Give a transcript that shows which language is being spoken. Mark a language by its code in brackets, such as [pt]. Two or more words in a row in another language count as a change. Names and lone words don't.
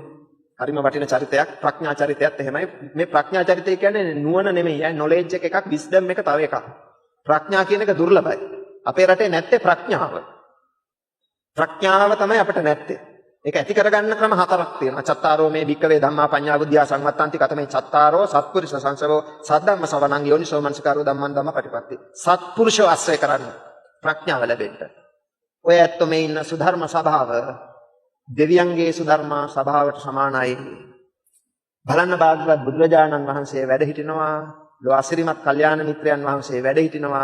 [si] හරිම වටින චරිතයක්. ප්‍රඥා චරිතයත් එහෙමයි. මේ ප්‍රඥා චරිතය කියන්නේ නුවණ නෙමෙයි. knowledge එකක්, wisdom එක තව එකක්. ප්‍රඥා කියන එක දුර්ලභයි. අපේ රටේ නැත්තේ ප්‍රඥාව. ප්‍රඥාව තමයි අපිට නැත්තේ. ඒක ඇති කරගන්න ක්‍රම හතරක් තියෙනවා. [pi] චත්තාරෝ මේ භික්කවේ ධම්මා පඤ්ඤා බුද්ධියා සංවත්තන්ති කතමේ චත්තාරෝ සත්පුරුෂ සංසවෝ සද්ධම්ම සවණං යෝනිසෝ මනසිකාරෝ ධම්මං ධම්මපටිපatti. [si] සත්පුරුෂව ආශ්‍රය කරන්න ප්‍රඥාව ලැබෙන්න. ඔය ඇත්ත මේ ඉන්න සුධර්ම සභාව දෙවියන්ගේ සුධර්ම සභාවට සමානයි. බලන්න භාග්‍යවත් බුදුරජාණන් වහන්සේ වැඩ හිටිනවා. ලෝ අසිරිමත් කල්යාණ මිත්‍රයන් වහන්සේ වැඩ හිටිනවා.